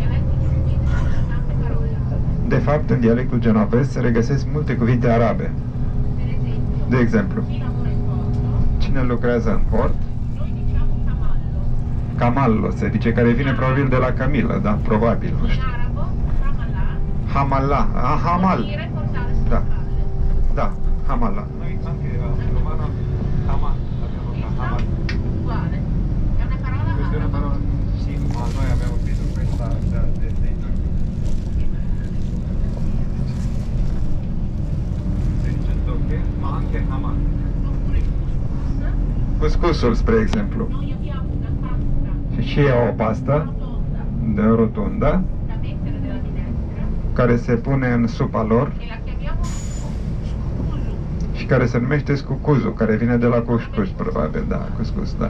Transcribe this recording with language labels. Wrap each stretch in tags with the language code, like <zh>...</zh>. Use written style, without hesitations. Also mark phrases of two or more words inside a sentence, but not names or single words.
<ro>De fapt, în dialectul genovez se regăsesc multe cuvinte arabe. De exemplu, cine lucrează în port? Camallo se zice, care vine probabil de la Camilă, da, probabil, nu știu. Hamalla, Hamal. Da. Da, Hamalla.</ro> <it>Noi anche romano Hamal, abbiamo Hamal. Questa è una parola, sì, ma noi abbiamo preso questa dei turchi. Si dice tocche, ma anche Hamal.</it> <ro>Cuscusul, spre exemplu. Și e o pastă de rotundă care se pune în supa lor și care se numește scucuzu, care vine de la cuscus, probabil, da, cuscus, da.</ro>